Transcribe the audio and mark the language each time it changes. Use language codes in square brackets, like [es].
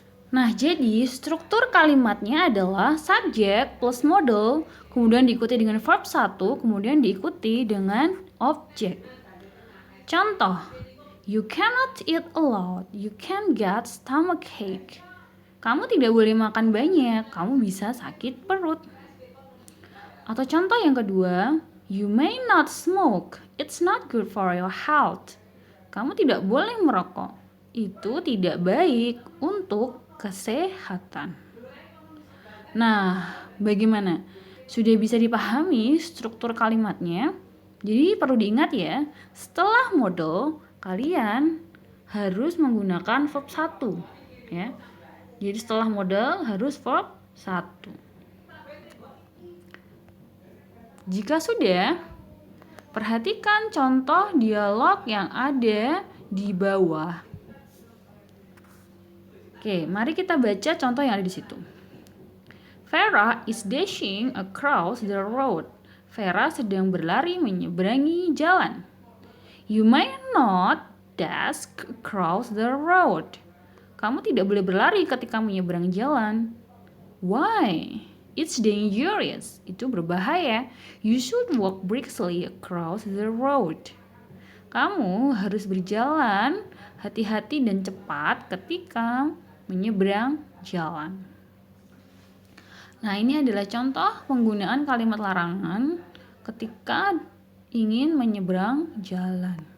[id] Nah, jadi struktur kalimatnya adalah subject plus model, kemudian diikuti dengan verb 1, kemudian diikuti dengan object. [en] Contoh, you cannot eat a lot, you can get stomachache. [id] Kamu tidak boleh makan banyak, kamu bisa sakit perut. Atau contoh yang kedua, [en] you may not smoke, it's not good for your health. [id] Kamu tidak boleh merokok, itu tidak baik untuk kesehatan. Nah, bagaimana? Sudah bisa dipahami struktur kalimatnya? Jadi perlu diingat ya, setelah model kalian harus menggunakan verb 1 ya. Jadi setelah model harus verb 1. Jika sudah, perhatikan contoh dialog yang ada di bawah. Oke, mari kita baca contoh yang ada di situ. [en] Vera is dashing across the road. [id] Vera sedang berlari menyeberangi jalan. [en] You may not dash across the road. [id] Kamu tidak boleh berlari ketika menyeberang jalan. [en] Why? It's dangerous. [id] Itu berbahaya. [en] You should walk briskly across the road. [id] Kamu harus berjalan hati-hati dan cepat ketika menyeberang jalan. Nah, ini adalah contoh penggunaan kalimat larangan ketika ingin menyeberang jalan.